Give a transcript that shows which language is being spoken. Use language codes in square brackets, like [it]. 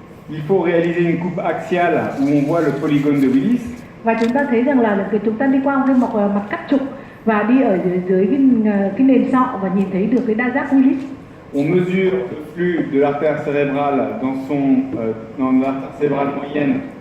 [fr] Il faut réaliser une coupe axiale où on voit le polygone de Willis. [vi] Và chúng ta thấy rằng là chúng ta đi qua cái mặt cắt trục và đi ở dưới cái nền sọ và nhìn thấy được cái đa giác Willis. [fr] On mesure le flux de l'artère cérébrale dans l'artère cérébrale moyenne.